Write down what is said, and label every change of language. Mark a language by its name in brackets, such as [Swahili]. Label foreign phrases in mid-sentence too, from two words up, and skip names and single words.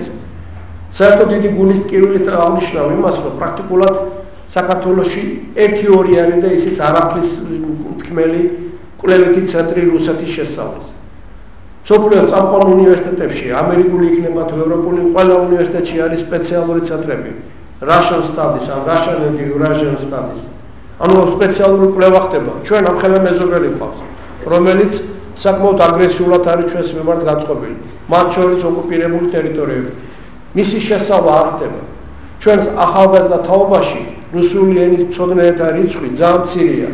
[Georgian] საერთოდ დიდი გულის ტკივილით აღნიშნავ იმას, რომ პრაქტიკულად საქართველოში 1-2 არის და ისიც არაფრის თქმელი კვლევითი ცენტრი რუსეთის შესწავლის. მსოფლიოს წამყვან უნივერსიტეტებში, ამერიკული იქნება თუ ევროპული, ყველა უნივერსიტეტში არის სპეციალური ცენტრები. [English] Russian studies, Russian and Eurasian studies. [Georgian] ანუ სპეციალური კვლევა ხდება. ჩვენ ამხელა მეზობელი გვყავს, რომელიც საკმაოდ აგრესიულად არის ჩვენს მიმართ გაწყობილი. მათ შორის ოკუპირებული ტერიტორიები. მისი შესწავლა არ ხდება. ჩვენს ახალგაზრდა თაობაში რუსული ენის მცოდნეთა რიცხვი ძალიან მცირეა.